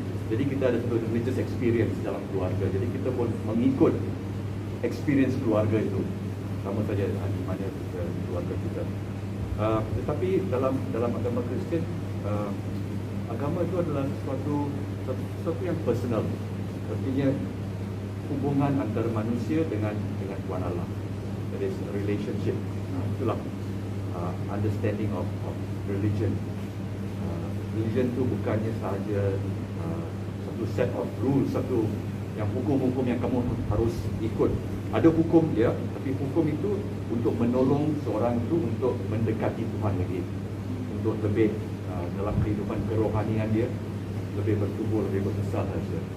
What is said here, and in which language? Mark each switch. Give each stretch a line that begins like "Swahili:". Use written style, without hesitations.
Malay: Jadi kita ada satu religious experience dalam keluarga. Jadi kita pun mengikut experience keluarga itu, sama saja di mana keluarga kita. Tetapi dalam agama Kristian, agama itu adalah sesuatu yang personal. Artinya hubungan antara manusia dengan Tuhan Allah.
English: That is a relationship.
Malay: Itulah
English: understanding of religion.
Malay: Religion itu bukannya sahaja satu
English: set of rules,
Malay: satu yang hukum-hukum yang kamu harus ikut. Ada hukum dia, tapi hukum itu untuk menolong seorang itu untuk mendekati Tuhan lagi, untuk lebih dalam kehidupan kerohanian dia lebih bertumbuh, lebih berbesar saja.